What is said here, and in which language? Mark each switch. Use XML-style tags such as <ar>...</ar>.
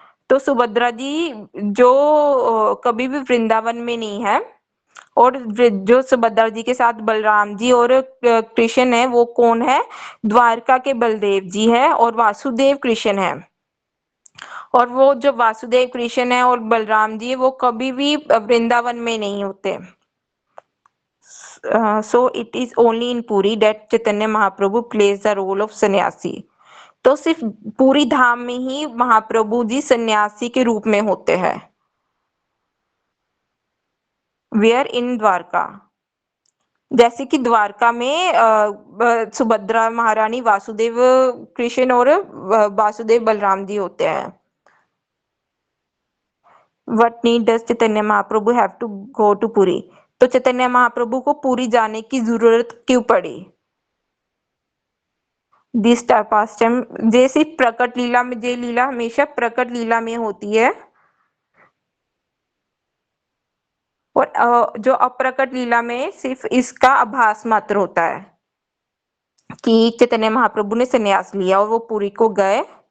<hi>तो सुभद्रा जी जो कभी भी वृंदावन में नहीं है, और जो सुभद्रा जी के साथ बलराम जी और कृष्ण है, वो कौन है? द्वारका के बलदेव जी है और वासुदेव कृष्ण है। और वो जो वासुदेव कृष्ण है और बलराम जी, वो कभी भी वृंदावन में नहीं होते।</hi> <en>So it is only in Puri that Chaitanya Mahaprabhu plays the role of sannyasi.</en> <hi>तो सिर्फ पूरी धाम में ही महाप्रभु जी सन्यासी के रूप में होते हैं।</hi> <en>where in</en> <hi>द्वारका, जैसे कि द्वारका में सुभद्रा महारानी, वासुदेव कृष्ण और वासुदेव बलराम जी होते हैं।</hi> <en>What need does Chaitanya Mahaprabhu have to go to Puri?</en> <hi>तो चैतन्य महाप्रभु को पुरी जाने की जरूरत क्यों पड़ी?</hi> <en>this pastime,</en> <hi>जैसे प्रकट लीला में, ये लीला हमेशा प्रकट लीला में होती है, और जो अप्रकट लीला में सिर्फ इसका आभास मात्र होता है कि चैतन्य महाप्रभु ने संन्यास लिया और वो पुरी को गए।</hi>